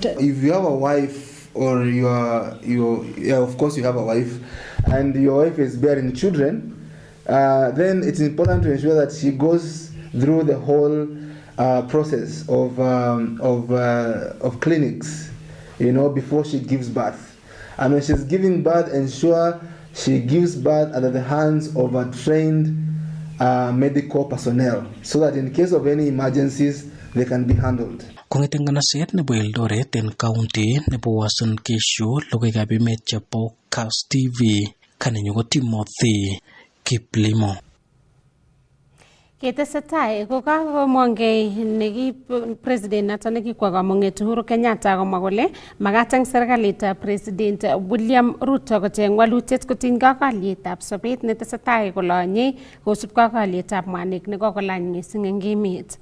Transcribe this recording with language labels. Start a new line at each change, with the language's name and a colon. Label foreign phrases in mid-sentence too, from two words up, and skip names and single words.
English: If you have a wife or of course you have a wife, and your wife is bearing children, then it's important to ensure that she goes through the whole process of clinics, before she gives birth. And when she's giving birth, ensure she gives birth under the hands of a trained medical personnel, so that in case of any emergencies, they can be handled.
Kalenjin: Kong'eten nganaset nebo Eldoret en county nebo Uasin Gishu, logoiwekab emet chebo Kass TV, kanenyu ko Timothy Kiplimo. Ketesetai ko kakomongei neki president nato nekikwa kamung'et Uhuru Kenyatta komwa kole makat eng serikalitab president William Ruto kocheng walutiet kotinygei ak alyetab sobet netesetai kolanye kosubkei ak alyetab mwanik nekokolany mising eng emet.